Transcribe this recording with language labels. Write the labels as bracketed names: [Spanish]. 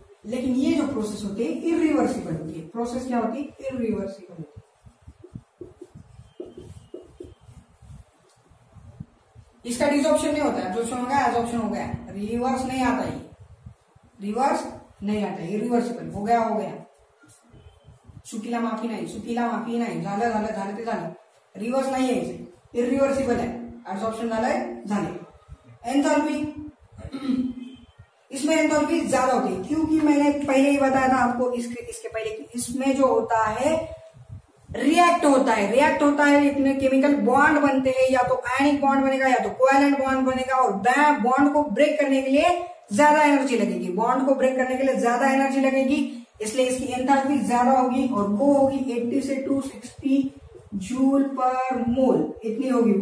[Hindi] लेकिन ये जो प्रोसेस होती है इरिवर्सिबल होती है। प्रोसेस क्या होती है, इरिवर्सिबल होती है। इसका डिसऑप्शन नहीं होता है, एब्जॉर्प्शन हो गया, एडसॉर्प्शन हो गया, रिवर्स नहीं आता, ये रिवर्स नहीं आता, इरिवर्सिबल हो गया। [Marathi] सुकीला माफी नाही, झालं, रिवर्स नाही आहे, [Hindi] इसे इरिवर्सिबल है, [Marathi] एडसॉर्प्शन झाले। [Hindi] एंथैल्पी, इसमें एंथैल्पी ज्यादा होती है, क्योंकि मैंने पहले ही बताया था आपको इसके पहले कि इसमें जो होता है रिएक्ट होता है, इतने केमिकल बॉन्ड बनते हैं, या तो आयनिक बॉन्ड बनेगा या तो कोवैलेंट बॉन्ड बनेगा, और बॉन्ड को ब्रेक करने के लिए ज्यादा एनर्जी लगेगी, इसलिए इसकी एंथैल्पी ज्यादा होगी, और वो होगी 80 से 260 जूल पर मोल, इतनी होगी।